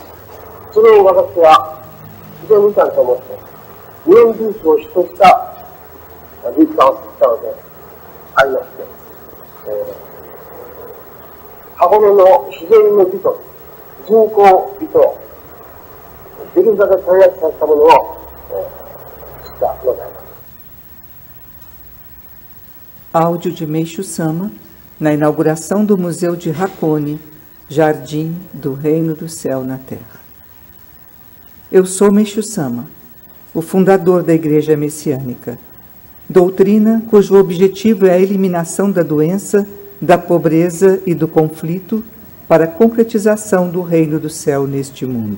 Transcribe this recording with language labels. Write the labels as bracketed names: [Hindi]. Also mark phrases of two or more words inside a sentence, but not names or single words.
[Japanese] それを私は非常にいいかと思って、日本美術を主とした美術館を作ったのでありまして、箱根の自然の美と人工美とできるだけ取り扱ったものを作ったのであります。 [Portuguese] Áudio de Meishu Sama na inauguração do Museu de Hakone, Jardim do Reino do Céu na Terra. Eu sou Meishu Sama, o fundador da Igreja Messiânica, doutrina cujo objetivo é a eliminação da doença, da pobreza e do conflito para a concretização do Reino do Céu neste mundo.